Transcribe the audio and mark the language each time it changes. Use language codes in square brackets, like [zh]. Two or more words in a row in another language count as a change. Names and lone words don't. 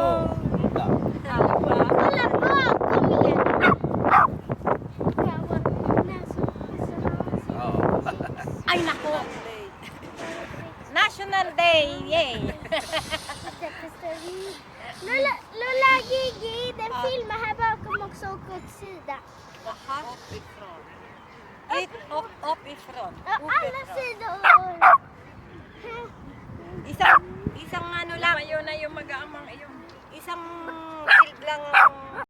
[tl] Wala po ako yan. Ay, naku! [en] National Day! Yay! [tl] Lola Gigi, [sv] den filmar här bakom också och åt sidan. Up ifrån. Ja, alla sidor. [tl] Isang ano lang. Mayo na yung mag-aamang iyon. Isang field lang